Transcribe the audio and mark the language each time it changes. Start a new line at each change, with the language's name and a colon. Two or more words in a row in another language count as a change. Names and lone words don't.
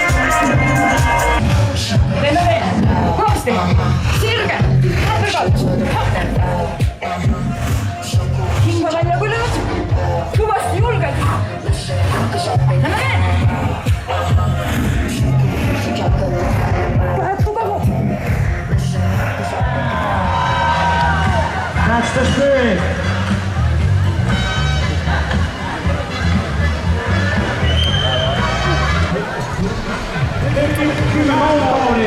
Estonian: Teeme veel. Kõvasti. Sirge. Uppercut. Hinga välja kui lööd. Kõvasti julged. Lähme veel. Lähed tugevalt.
English: That's the speed.
Estonian: Kümme kaupauni.